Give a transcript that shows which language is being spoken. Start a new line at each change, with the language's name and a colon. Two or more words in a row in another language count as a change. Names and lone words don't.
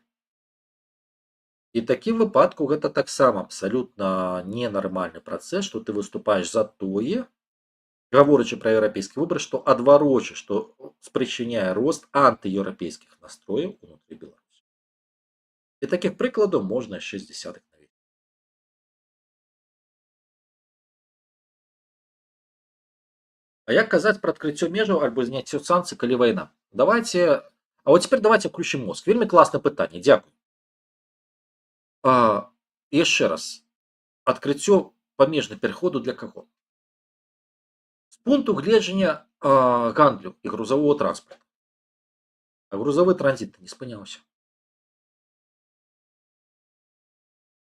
Belarusian: І такім выпадку гэта таксама абсалютна ненармальны працэс, што ты выступаеш за тое, гаворачы пра еўрапейскі выбар, што адварочы, што спрычыняе рост антыеўрапейскіх настрояў унутры Беларусі. І такіх прыкладаў можна яшчэ з дзясятак навесці. А як казаць пра адкрыццё межаў альбо зняццё санкцый, калі вайна?
Russian: Давайте, а вот теперь давайте включим мозг.
Belarusian: Вельмі класнае пытанне, дзякуй. Яшчэ раз, адкрыццё памежных пераходаў для каго? З пункту гледжання гандлю і грузавога транспарту. А грузавы транзіт не спыняўся.